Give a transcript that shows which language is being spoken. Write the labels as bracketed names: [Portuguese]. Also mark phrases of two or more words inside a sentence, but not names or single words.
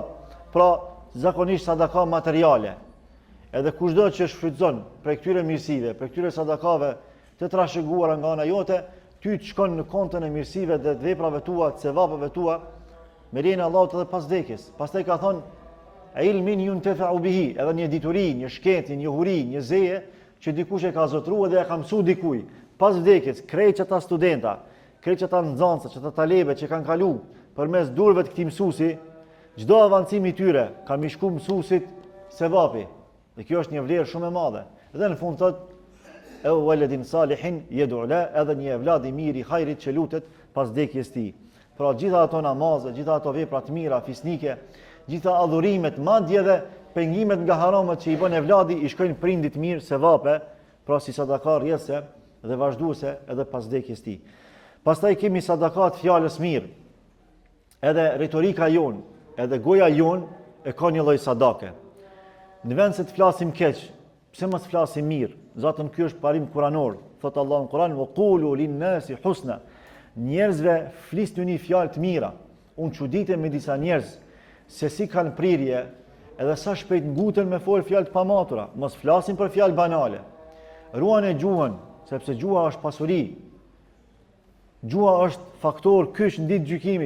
[Albanian] Pra, zakonisht sadaka materiale. Edhe kushdo që shfrytëzon prej këtyre mirësive, prej këtyre sadakave të trashëguara nga ana jote, ty të shkon në kontën e mirësive dhe të veprave tua, të sevapeve tua, me lejen e Allahut edhe pas vdekjes. Pastaj ka thonë [Arabic] علم ينتفع به, [Albanian] edhe një dituri, një shkencë, një njohuri, një zeje që dikush e ka zotruar dhe e ka mësuar dikujt. Pas vdekjes, krejt ata studenta, krejt ata nxënësa, ata talebe që kanë kalu përmes durve të këtij mësuesi, çdo avancim i tyre ka më shku mësuesit sevapi. Dhe kjo është një vlerë shumë e madhe. Dhe në fund thotë e [Arabic] ولد صالح يدعو له, [Albanian] edhe një evlad i mirë i hajrit që lutet pas vdekjes tij. Pra gjitha ato namazet, gjitha ato vepra të mira fisnike, gjitha adhurimet, madje edhe pengimet nga haramat që i bën evladi i shkojnë prindit mirë sevape, pra si sadaka rrjedhse dhe vazhduese edhe pas vdekjes tij. Pastaj kemi sadakat fjalës mirë. Edhe retorika jon, edhe goja jon e ka një lloj sadake. Në vend se të flasim keq, pse mos flasim mirë? Zatën ky është parim kuranor. Thot Allahu në Kur'an: [Arabic] "وقولوا للناس حسنا." [Albanian] Njerëzve flisni një fjalë të mira. Unë çuditem me disa njerëz se si kanë prirje edhe sa shpejt nguten me fol fjalë të pamatura. Mos flasin për fjalë banale. Ruani gjuhën, sepse gjuha është pasuri. Gjuha është faktor kyç në ditë gjykimit.